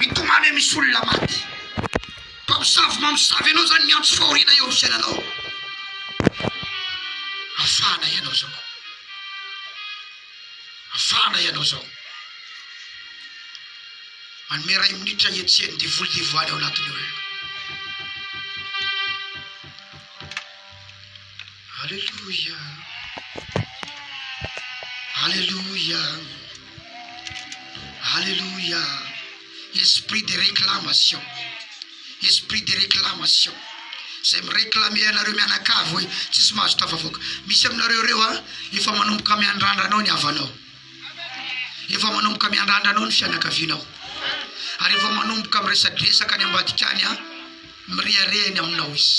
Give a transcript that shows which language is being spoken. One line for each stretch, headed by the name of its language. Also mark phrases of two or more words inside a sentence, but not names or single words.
Malagasy: mitomany misy olona maty. Mpamosavy mamosavy ianao zany miantso fahoriana eo amin'ny fiainanao. Afana ianao zao. Afana ianao zao. Manome 2 minitra etseny dia volodivoany ao anatiny olona. Alléluia. Alléluia. Alléluia.
French: Esprit de réclamation. Esprit de réclamation.
Malagasy: Zay mireklame anareo mianakavy hoe tsisy mahazo tafavoaka. Misy aminareo reo efa manomboka miandrandranao ny havanao. Efa manomboka miandrandranao ny fianakavianao. Ary efa manomboka miresadresaka ny ambadikany miriarehany aminao izy.